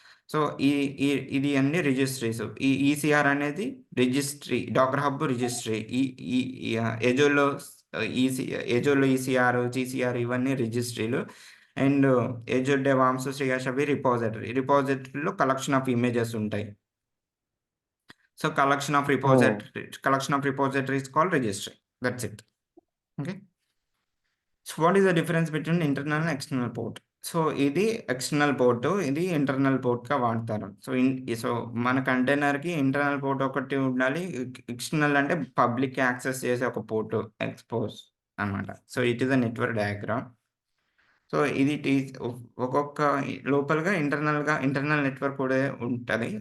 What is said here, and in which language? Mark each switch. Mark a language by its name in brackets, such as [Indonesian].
[Telugu] So, ఈ ఈ ఇది అన్ని రిజిస్ట్రీస్. ఈ ఈసీఆర్ అనేది రిజిస్ట్రీ. Dakar hub registry. ఈ ఈ ఈ ఎజోలో ఈసీ ఎజోలో ఈసీఆర్, జీసీఆర్ ఇవన్నీ రిజిస్ట్రీలు. అండ్ ఎజో డెవామ్స్, శ్రీహర్ష అవి రిపాజిటరీ. రిపాజిటరీలో కలెక్షన్ ఆఫ్ ఇమేజెస్ ఉంటాయి. [English] So, collection of repository is called registry. That's it. Okay. So, what is the difference between internal and external port? [Telugu] So, ఇది external port. ఇది internal పోర్ట్‌గా వాడతారు. So, మన కంటైనర్‌కి internal port ఒకటి ఉండాలి. External అంటే public access చేసే ఒక పోర్ట్ ఎక్స్‌పోజ్ అన్నమాట. So, [English] It is a network diagram. [Telugu] So, ఇది ఒక్కొక్క లోపలగా ఇంటర్నల్ నెట్వర్క్ కూడా ఉంటది.